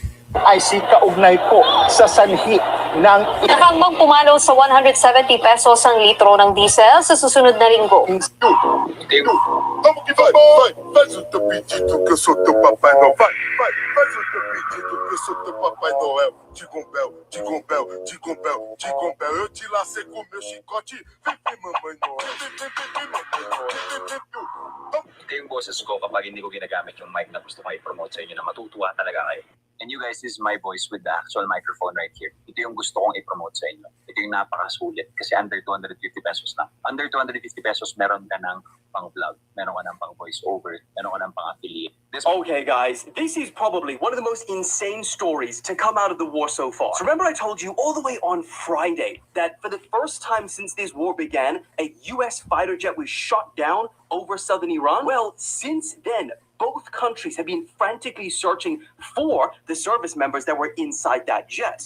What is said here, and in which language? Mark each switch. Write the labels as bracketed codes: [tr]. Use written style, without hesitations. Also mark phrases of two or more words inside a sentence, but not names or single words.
[tl] ay si kaugnay po sa sanhi ng Nakahanggang pumalo sa 170 pesos ang litro ng diesel sa susunod na linggo. [pt] Faz o teu pedido que eu sou teu Papai Noel. Faz o teu pedido que eu sou teu Papai Noel. Digombel, digombel, digombel, digombel. Eu te lacei com meu chicote. Vem, mamãe Noel. Vem, mamãe Noel. [tl] Ito yung boses ko kapag hindi ko ginagamit yung mic na gusto ko i-promote sa inyo na matutuwa talaga kayo. [en] And you guys, this is my voice with the actual microphone right here. [tl] Ito yung gusto kong i-promote sa inyo. Ito yung napakasulit kasi under 250 pesos lang. Under 250 pesos, meron ka ng pang-vlog, meron ka ng pang-voice over, meron ka ng pang-affiliate. [en] Okay, guys, this is probably one of the most insane stories to come out of the war so far. So remember I told you all the way on Friday that for the first time since this war began, a US fighter jet was shot down over southern Iran? Well, since then, both countries have been frantically searching for the service members that were inside that jet.